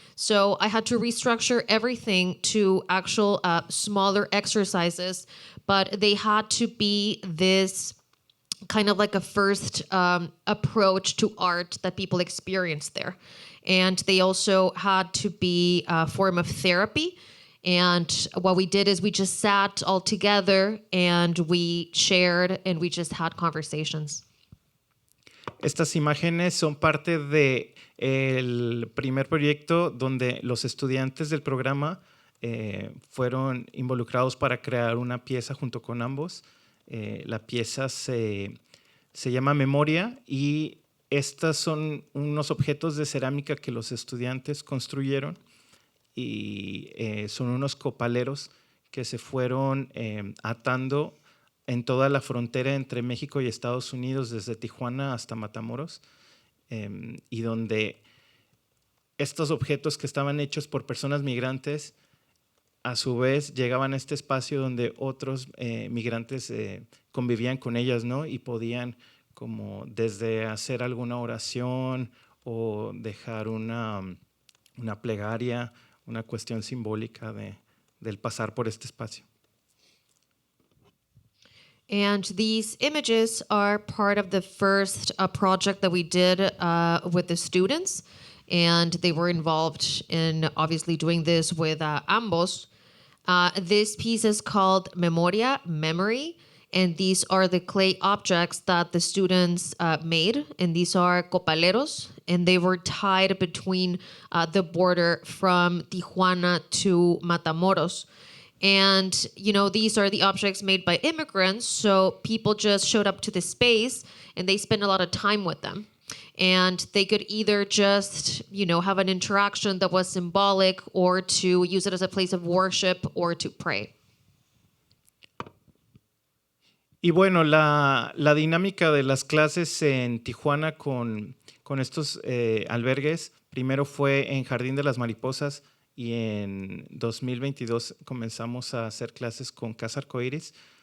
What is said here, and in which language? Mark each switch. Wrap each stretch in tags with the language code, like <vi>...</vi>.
<en>So I had to restructure everything to actual smaller exercises, but they had to be this kind of like a first approach to art that people experience there. And they also had to be a form of therapy. And what we did is we just sat all together and we shared and we just had conversations.</en> <es>Estas imágenes son parte del primer proyecto donde los estudiantes del programa fueron involucrados para crear una pieza junto con ambos. La pieza se llama Memoria y estas son unos objetos de cerámica que los estudiantes construyeron y son unos copaleros que se fueron atando en toda la frontera entre México y Estados Unidos, desde Tijuana hasta Matamoros, y donde estos objetos que estaban hechos por personas migrantes, a su vez llegaban a este espacio donde otros migrantes convivían con ellas, ¿no? Y podían como desde hacer alguna oración o dejar una plegaria, una cuestión simbólica del pasar por este espacio.</es> <en>And these images are part of the first project that we did with the students. And they were involved in obviously doing this with AMBOS. This piece is called Memoria, Memory. And these are the clay objects that the students made. And these are copaleros. And they were tied between the border from Tijuana to Matamoros. And, you know, these are the objects made by immigrants. So people just showed up to the space and they spent a lot of time with them. And they could either just, you know, have an interaction that was symbolic or to use it as a place of worship or to pray.</en> <es>Y bueno, la dinámica de las clases en Tijuana con estos albergues, primero fue en Jardín de las Mariposas y en 2022 comenzamos a hacer clases con Casa Arcoíris.</es>